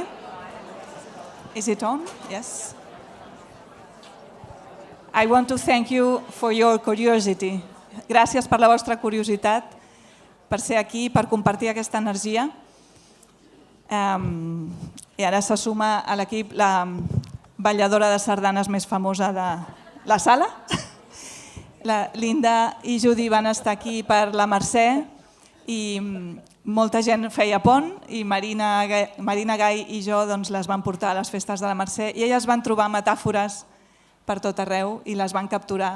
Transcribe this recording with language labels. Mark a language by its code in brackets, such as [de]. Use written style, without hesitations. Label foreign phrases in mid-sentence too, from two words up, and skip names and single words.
[en] Is it on? Yes. I want to thank you for your curiosity. [ca] Gràcies per la vostra curiositat, per ser aquí, per compartir aquesta energia. I ara se suma a l'equip la balladora de sardanes més famosa de la sala. La Linda i Judy van estar aquí per la Mercè i molta gent feia pont i Marina Gai i jo les vam portar a les festes de la Mercè i elles van trobar metàfores per tot arreu i les van capturar.